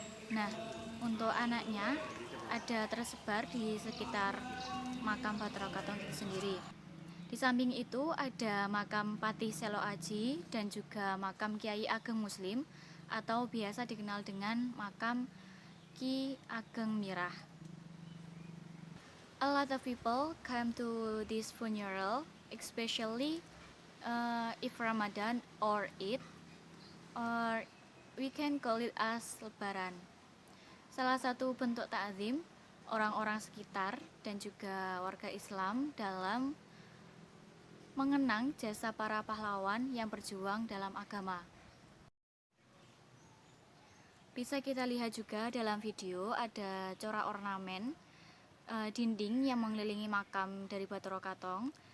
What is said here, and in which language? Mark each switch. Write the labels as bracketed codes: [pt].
[id] Nah, untuk anaknya ada tersebar di sekitar makam Bathara Katong itu sendiri. Di samping itu ada makam Patih Selo Aji dan juga makam Kiai Ageng Muslim atau biasa dikenal dengan makam Ki Ageng Mirah. [en] A lot of people come to this funeral, especially if Ramadan or Eid, or we can call it as Lebaran. [id] Salah satu bentuk ta'zim orang-orang sekitar dan juga warga Islam dalam mengenang jasa para pahlawan yang berjuang dalam agama. Bisa kita lihat juga dalam video ada corak ornamen dinding yang mengelilingi makam dari Bathara Katong.